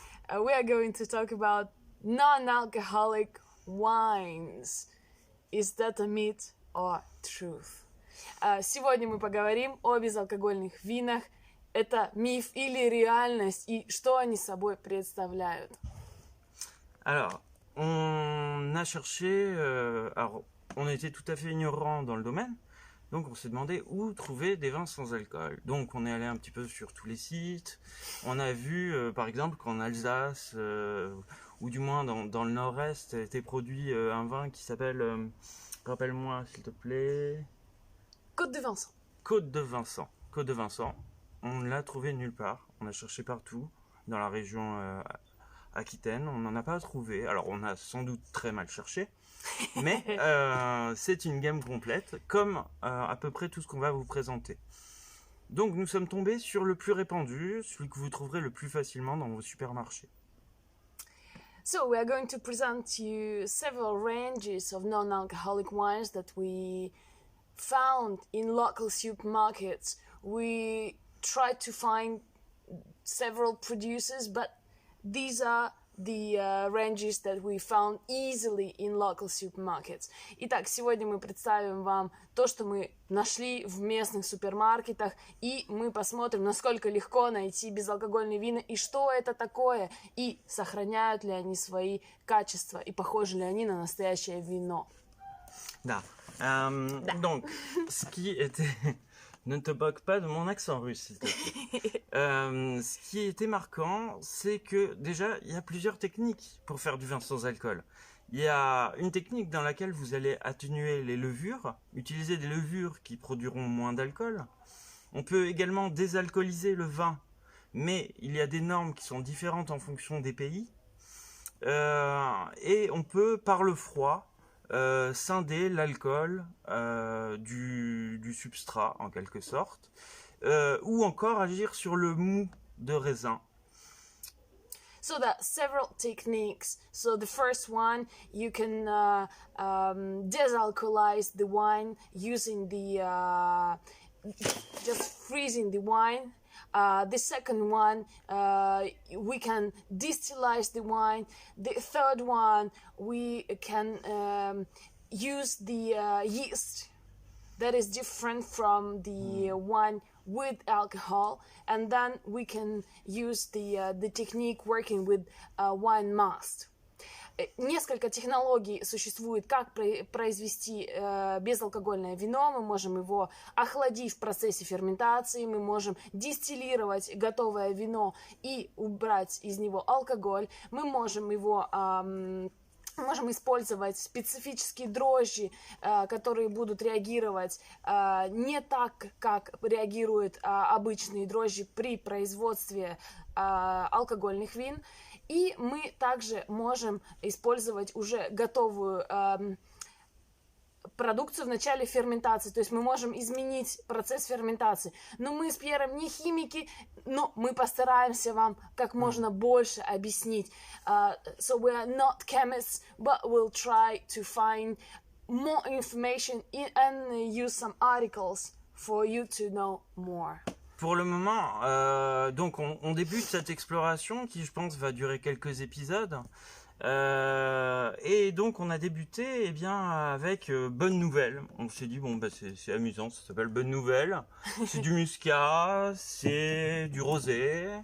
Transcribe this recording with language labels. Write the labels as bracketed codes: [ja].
[en] We are going to talk about non-alcoholic wines. Is that a myth or truth? [ru] Сегодня мы поговорим о безалкогольных винах. Это миф или реальность, и что они собой представляют? [fr] Alors, on a cherché... alors, on était tout à fait ignorant dans le domaine. Donc on s'est demandé où trouver des vins sans alcool. Donc on est allé un petit peu sur tous les sites. On a vu par exemple qu'en Alsace, ou du moins dans le nord-est, était produit un vin qui s'appelle, rappelle-moi s'il te plaît... Côte de Vincent. Côte de Vincent. Côte de Vincent. On ne l'a trouvé nulle part. On a cherché partout dans la région Aquitaine. On n'en a pas trouvé. Alors on a sans doute très mal cherché. Mais c'est une gamme complète, comme à peu près tout ce qu'on va vous présenter. Donc nous sommes tombés sur le plus répandu, celui que vous trouverez le plus facilement dans vos supermarchés. [en] So we are going to present to you several ranges of non-alcoholic wines that we found in local supermarkets. We tried to find several producers, but these are the ranges that we found easily in local supermarkets. [ru] Итак, сегодня мы представим вам то, что мы нашли в местных супермаркетах, и мы посмотрим, насколько легко найти безалкогольные вина, и что это такое, и сохраняют ли они свои качества, и похожи ли они на настоящее вино. Da. [fr] Donc, ce qui était... Ne te moque pas de mon accent russe, s'il te plaît. Ce qui était marquant, c'est que déjà, il y a plusieurs techniques pour faire du vin sans alcool. Il y a une technique dans laquelle vous allez atténuer les levures, utiliser des levures qui produiront moins d'alcool. On peut également désalcooliser le vin, mais il y a des normes qui sont différentes en fonction des pays. Et on peut, par le froid, scinder l'alcool du substrat en quelque sorte, ou encore agir sur le mou de raisin. [en] So there are several techniques. So the first one, you can desalcoholize the wine using the just freezing the wine. The second one, we can distillize the wine. The third one, we can use the yeast that is different from the wine with alcohol, and then we can use the technique working with wine mast. [ru] Несколько технологий существует, как произвести безалкогольное вино. Мы можем его охладить в процессе ферментации, мы можем дистиллировать готовое вино и убрать из него алкоголь, мы можем его... можем использовать специфические дрожжи, которые будут реагировать не так, как реагируют обычные дрожжи при производстве алкогольных вин. И мы также можем использовать уже готовую продукцию в начале ферментации, то есть мы можем изменить процесс ферментации. Но мы с Пьером не химики, но мы постараемся вам как можно больше объяснить. [en] So we are not chemists, but we'll try to find more information and use some articles for you to know more. [fr] Pour le moment, donc on débute cette exploration qui, je pense, va durer quelques épisodes. Et donc on a débuté avec Bonne Nouvelle. On s'est dit bon c'est amusant, ça s'appelle Bonne Nouvelle. C'est du muscat, c'est du rosé.